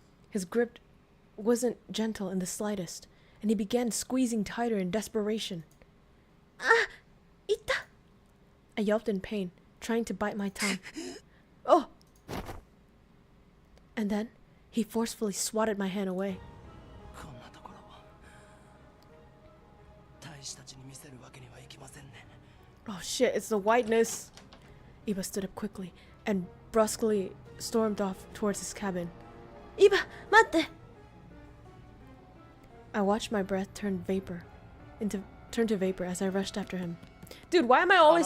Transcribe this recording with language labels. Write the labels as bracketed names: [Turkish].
[English] His grip wasn't gentle in the slightest, and he began squeezing tighter in desperation. Ah! Ita! I yelped in pain, trying to bite my tongue. Oh! And then, he forcefully swatted my hand away. [Japanese] こんなところを大使たちに見せるわけにはいきませんね。 [English] Oh shit, it's the whiteness. Iba stood up quickly and brusquely stormed off towards his cabin. Iba, mate! I watched my breath turn to vapor as I rushed after him. Dude, why am I always